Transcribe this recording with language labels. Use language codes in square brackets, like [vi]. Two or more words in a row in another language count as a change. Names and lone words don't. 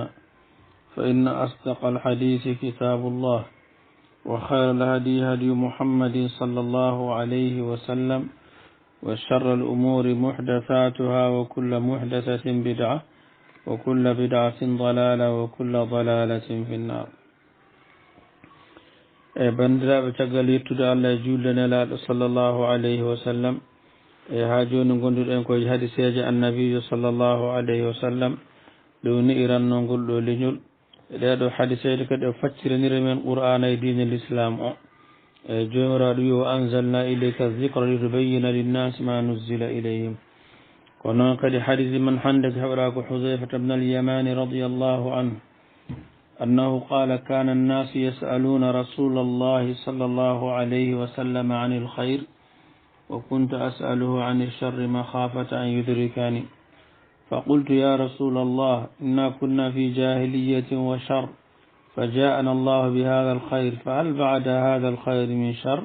[ar] فإن أصدق الحديث كتاب الله وخير الهدي هدي محمد صلى الله عليه وسلم وشر الأمور محدثاتها وكل محدثة بدعة وكل بدعة ضلالة وكل ضلالة في النار. [ff] bandiraɓe caggal yettude Allah e julde nelaɗo [ar] صلى الله عليه وسلم [ff] ha joni gonduɗen koye hadiseje annabijo [ar] صلى الله عليه وسلم [ff] ɗo ni irannogol ɗo leñol e ɗeɗo hadiseje kadi o facciranira men qur'ana e dine l'islam o e jomiraɗo wi o [ar] أنزلنا إليك الذكر لتبين للناس ما نزل إليهم. [ff] ko noon kadi hadise man hande ko heɓata ko [ar] hudhaifata bne alyamani رضي الله عنه أنه قال كان الناس يسألون رسول الله صلى الله عليه وسلم عن الخير وكنت أسأله عن الشر مخافة أن يدركني فقلت يا رسول الله إنا كنا في جاهلية وشر فجاءنا الله بهذا الخير فهل بعد هذا الخير من شر؟